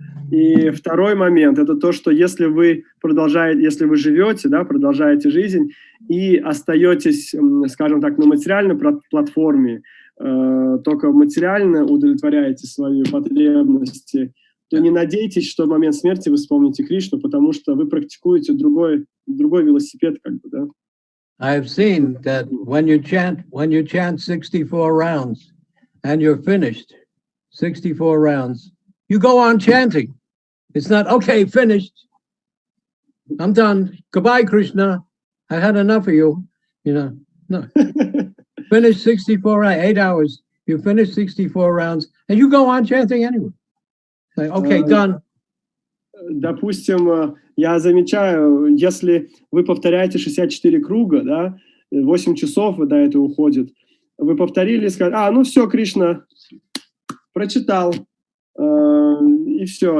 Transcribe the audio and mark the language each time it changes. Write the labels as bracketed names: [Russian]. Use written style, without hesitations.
[Russian] И второй момент — это то, что если вы живете, да, продолжаете жизнь и остаетесь, скажем так, на материальной платформе, только материально удовлетворяете свои потребности, то не надейтесь, что в момент смерти вы вспомните Кришну, потому что вы практикуете другой велосипед, как бы, да. [English] I have seen that when you chant 64 rounds and you're finished, 64 rounds, you go on chanting. It's not, okay, finished. I'm done. Goodbye, Krishna. I had enough of you. You know, no. Finish 64, 8 hours. You finish 64 rounds and you go on chanting anyway. Like, okay, done. [Russian] Допустим, я замечаю, если вы повторяете 64 круга, да, 8 часов до этого уходит, вы повторили, сказали, ну все, Кришна, прочитал, и все.